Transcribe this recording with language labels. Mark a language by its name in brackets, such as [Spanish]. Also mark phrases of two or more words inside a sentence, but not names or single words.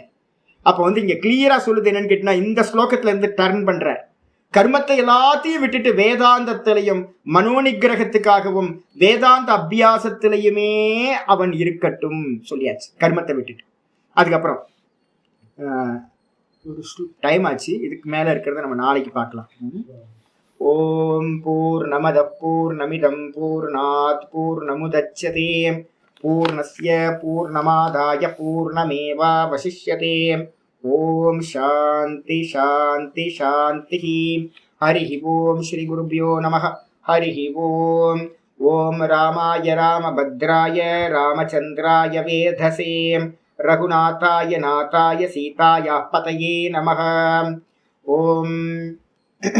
[Tamil] அப்ப வந்து இங்க கிளியரா சொல்லுது என்னன்னு கேட்டீங்கன்னா, இந்த ஸ்லோகத்துல இருந்து டர்ன் பண்ற கர்மத்தை எல்லாத்தையும் விட்டுட்டு வேதாந்தத்திலையும் மனோநிகிரகத்துக்காகவும் வேதாந்த அபியாசத்திலையுமே அவன் இருக்கட்டும் சொல்லியாச்சு, கர்மத்தை விட்டுட்டு. அதுக்கப்புறம் டைம் ஆச்சு, இதுக்கு மேல இருக்கிறத நம்ம நாளைக்கு பார்க்கலாம். [Sanskrit] ॐ पूर्णमदः पूर्णमिदं पूर्णात् पूर्णमुदच्यते पूर्णस्य पूर्णमादाय पूर्णमेवावशिष्यते. ॐ शान्ति शान्ति शान्ति. हरि ॐ श्री गुरुभ्यो नमः. हरि ॐ. ॐ रामाय रामभद्राय रामचन्द्राय वेधसे रघुनाथाय नाथाय सीताय पतये नमः. ஓம்